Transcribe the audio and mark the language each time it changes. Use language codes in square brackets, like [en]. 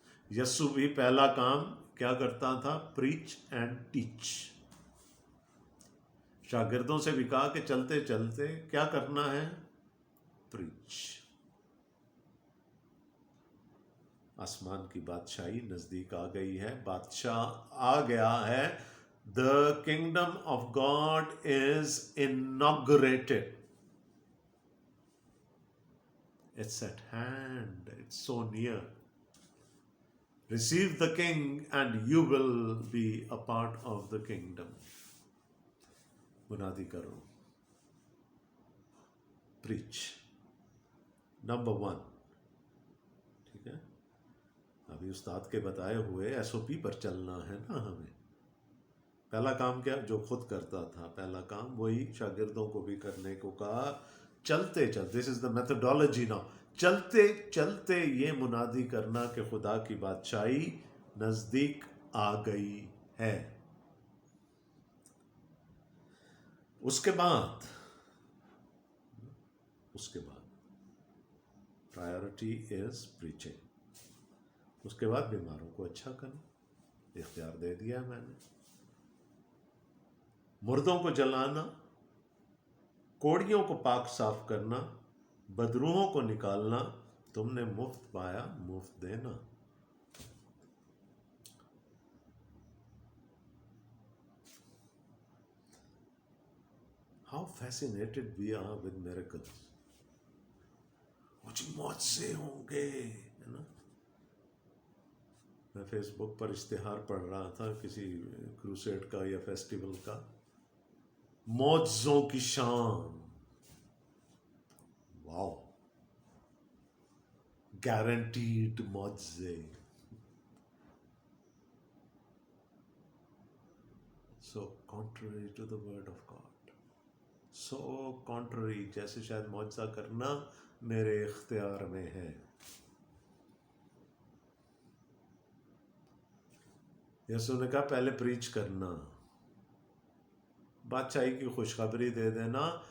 [ur] یسوع بھی پہلا کام کیا کرتا تھا؟ [en] Preach and teach. [ur] شاگردوں سے بھی کہا کہ چلتے چلتے کیا کرنا ہے؟ پریچ. آسمان کی بادشاہی نزدیک آ گئی ہے، بادشاہ آ گیا ہے. [en] The kingdom of God is inaugurated. It's at hand. It's so near. receive the king and you will be a part of the kingdom. [ur] منادی کرو. preach. نمبر 1. ٹھیک ہے، ابھی استاد کے بتائے ہوئے ایس او پی پر چلنا ہے نا ہمیں. پہلا کام کیا جو خود کرتا تھا، پہلا کام وہی شاگردوں کو بھی کرنے کو کہا. چلتے چلتے، [en] this is the methodology [ur] نا، چلتے چلتے یہ منادی کرنا کہ خدا کی بادشاہی نزدیک آ گئی ہے. اس کے بعد [en] Priority is preaching. [ur] اس کے بعد بیماروں کو اچھا کرنا، اختیار دے دیا میں نے. مردوں کو جلانا، کوڑیوں کو پاک صاف کرنا، بدروحوں کو نکالنا. تم نے مفت پایا، مفت دینا. [en] How fascinated we are with miracles. [ur] مجھے معجزے ہوں گے، ہے نا. میں فیس بک پر اشتہار پڑھ رہا تھا کسی کروسیڈ کا یا فیسٹیول کا. معجزوں کی شان، واو، گارنٹیڈ معجزے. [en] So contrary to the word of God. So contrary، [ur] جیسے شاید معجزہ کرنا میرے اختیار میں ہے. یسوع نے کہا پہلے پریچ کرنا، بادشاہی کی خوشخبری دے دینا.